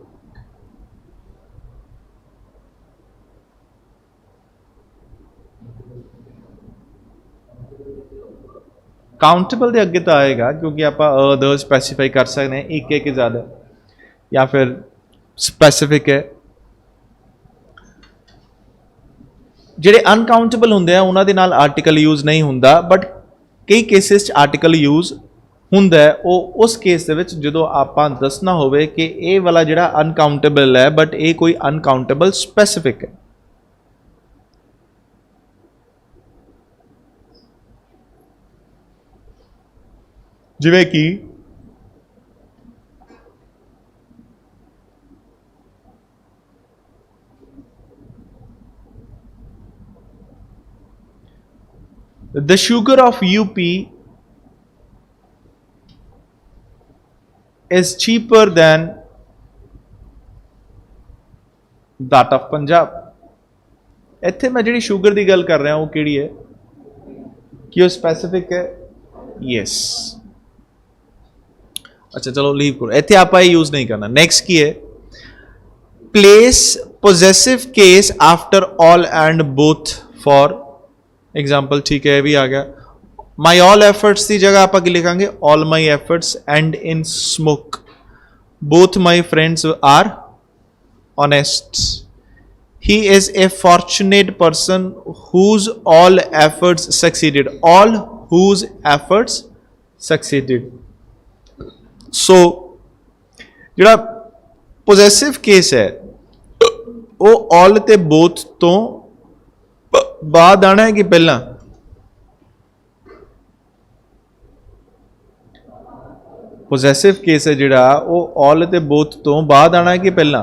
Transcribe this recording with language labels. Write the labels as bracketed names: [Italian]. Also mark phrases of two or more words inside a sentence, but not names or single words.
[Hindi] काउंटेबल के अगे तो आएगा, क्योंकि आप [English] a the [Hindi] स्पैसीफाई कर सकते हैं, एक है कि ज़्यादा, या फिर स्पैसिफिक है। [Punjabi] ਜਿਹੜੇ ਅਨਕਾਊਂਟੇਬਲ ਹੁੰਦੇ ਆ ਉਹਨਾਂ ਦੇ ਨਾਲ [English] article use [Punjabi] ਨਹੀਂ ਹੁੰਦਾ, ਬਟ ਕਈ ਕੇਸਿਸ 'ਚ [English] article use [Punjabi] ਹੁੰਦਾ ਹੈ। ਉਹ ਉਸ ਕੇਸ ਦੇ ਵਿੱਚ ਜਦੋਂ ਆਪਾਂ ਦੱਸਣਾ ਹੋਵੇ ਕਿ ਇਹ ਵਾਲਾ ਜਿਹੜਾ ਅਨਕਾਊਂਟੇਬਲ ਹੈ ਬਟ ਇਹ ਕੋਈ [English] uncountable specific [Punjabi] ਹੈ। ਜਿਵੇਂ ਕਿ [English] the sugar of UP is cheaper than that of Punjab। [Punjabi] ਇੱਥੇ ਮੈਂ ਜਿਹੜੀ ਸ਼ੂਗਰ ਦੀ ਗੱਲ ਕਰ ਰਿਹਾ ਉਹ ਕਿਹੜੀ ਹੈ? ਕਿ ਉਹ ਸਪੈਸੀਫਿਕ ਹੈ? ਯੈਸ। ਅੱਛਾ ਚਲੋ ਲੀਵ ਕਰੋ, ਇੱਥੇ ਆਪਾਂ ਇਹ ਯੂਜ਼ ਨਹੀਂ ਕਰਨਾ। ਨੈਕਸਟ ਕੀ ਹੈ? [English] place possessive case after all and both for एग्जाम्पल। [Hindi] ठीक है, ये भी आ गया। [English] my all efforts [Hindi] की जगह आप लिखांगे [English] all my efforts and in smoke. both my friends are honest. he is a fortunate person whose all efforts succeeded. all whose efforts succeeded. [Punjabi] ਸੋ ਜਿਹੜਾ [English] possessive case [Punjabi] ਹੈ ਉਹ ਆਲ ਤੇ ਬੋਥ ਤੋਂ ਬਾਅਦ ਆਉਣਾ ਹੈ ਕਿ ਪਹਿਲਾਂ? [English] possessive case [Punjabi] ਹੈ ਜਿਹੜਾ ਉਹ ਆਲ ਤੇ ਬੋਥ ਤੋਂ ਬਾਅਦ ਆਉਣਾ ਹੈ ਕਿ ਪਹਿਲਾਂ?